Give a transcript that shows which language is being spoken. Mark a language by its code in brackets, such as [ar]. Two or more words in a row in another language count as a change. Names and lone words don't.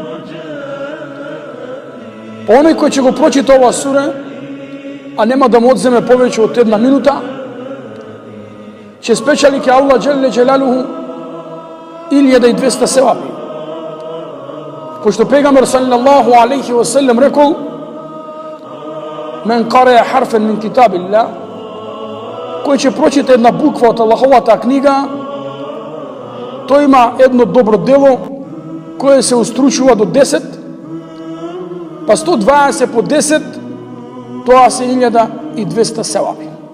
[mk] По оној кој ќе го прочита ова суре, а нема да му одземе повеќе од 1 минута, ќе спечели ке Аллах [ar] جل جلاله [mk] 1200 севапи. Пошто пегамбер [ar] صلى الله عليه وسلم [mk] рекол: [ar] "من قرأ حرفا من كتاب الله", [mk] кој ќе прочита една буква од Аллаховата книга, тој има едно добро дело кое се устручува до 10, па 120 по 10, тоа се 1200 севапи.